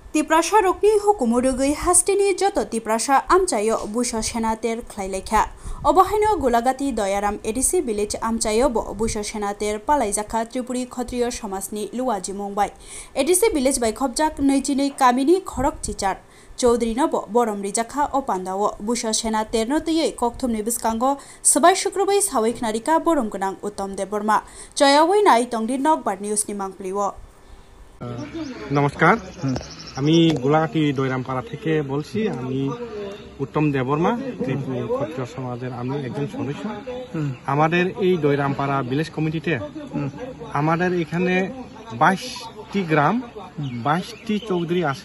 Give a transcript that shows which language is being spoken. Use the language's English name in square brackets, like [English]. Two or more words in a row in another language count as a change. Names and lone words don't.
[Kok Borok] तिप्रासा रकनी हुकुमुरुगै हास्टिनी जत तिप्रासा आमचायो बुसो सेनातेर ख्लाइलेखा अबहायनो गोलागाती दयाराम एडिसी विलेज आमचायो बुसो सेनातेर पालाइजाखा त्रिपुरी क्षत्रिय समाजनि लुवाजि मंबाय एडिसी विलेज बाय खबजाक नैजिनै कामिनी खरक चिचार चौधरीनो बरम रिजाखा अपान्दाव बुसो सेनातेरनो तयै कक्थुमनि बिस्कांगो सबाय शुक्रबार सावैखनारिका बरम गोनां उत्तम देबबर्मा जयावै नाय तंदिर नक बाट न्यूजनि मांगप्लिओ। [Bangla] नमस्कार, আমি গোলাঘাটি দৈরামপাড়া থেকে বলছি। আমি উত্তম দেববর্মা, ত্রিপুরা ক্ষত্রিয় সমাজের আমি একজন সদস্য। আমাদের এই দৈরামপাড়া ভিলেজ কমিটিতে আমাদের এখানে 22টি গ্রাম 22টি চৌধুরী আছে।